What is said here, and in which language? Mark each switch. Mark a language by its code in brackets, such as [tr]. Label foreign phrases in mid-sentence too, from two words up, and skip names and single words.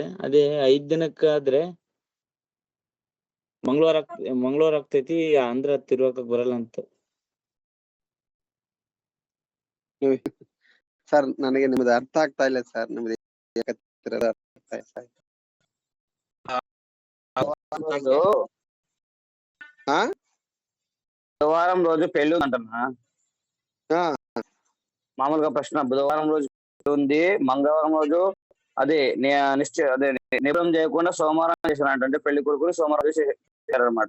[kn] ಅದೇ 5 ದಿನಕ್ಕಾದ್ರೆ ಮಂಗಳವಾರ ಆಗ್ತೈತಿ, ಅಂದ್ರ ತಿರುವಾಕಕ್ ಬರಲ್ಲ ಅಂತ. ಸರ್ ನನಗೆ ನಿಮ್ದು ಅರ್ಥ ಆಗ್ತಾ ಇಲ್ಲ ಸರ್. ನಿಮ್ದು ಅರ್ಥ ಆಗ್ತಾ ಇಲ್ಲ. [te] రోజు ಹಾ బుధవారం రోజు పెళ్లి ఉందంటన్నా. ಹಾ మామూలుగా ప్రశ్న, బుధవారం రోజు పెళ్లి ఉంది, మంగళవారం రోజు అదే నిబంధన చేయకుండా సోమవారం చేశారంటే పెళ్లి కొడుకుని సోమవారం చేశారనమాట.